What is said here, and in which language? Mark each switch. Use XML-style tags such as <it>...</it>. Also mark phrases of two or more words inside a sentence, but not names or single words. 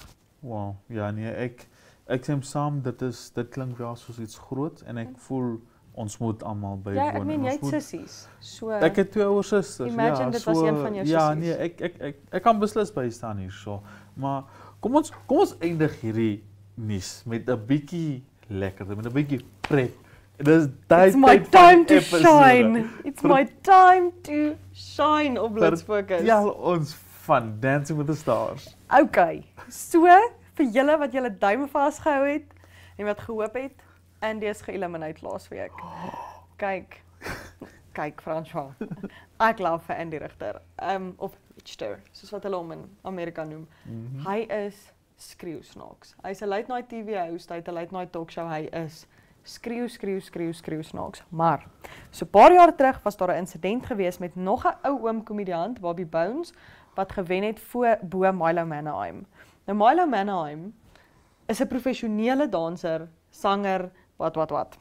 <af>Wow, ja nee, ek stem saam, dit klink wel soos iets groot en ek voel ons moet almal bywoon. Ja, ek meen jy het sissies. So ek het 2 ouer susters. Imagine dit was een van jou sissies. Ja, nee, ek kan beslis by staan hierso. Maar kom ons eindig hierdie nuus met 'n bietjie lekkerder, met 'n bietjie pret.</af> <en>It's my time to shine. It's my time to shine op Blitsfokus.</en> <af>Ja, ons van Dancing with the Stars. Okay. So vir julle wat julle duime vasgehou het en wat gehoop het, Andy is geëlimineer laasweek. Kyk Fransjo. Ek love vir Andy Richter. Of Richter, soos wat hulle hom in Amerika noem. Hy is skreeu snaaks. Hy's 'n</af> <en>late night TV host,</en> <af>hy het 'n</af> <en>late night talkshow,</en> <af>hy is skreeu snaaks. Maar so 'n paar jaar terug was daar 'n insident gewees met nog 'n ou oom komediant, Bobby Bones, wat gewen het bo Milo Mannerheim. Nou Milo Mannerheim is 'n professionele danser, sanger, wat.</af>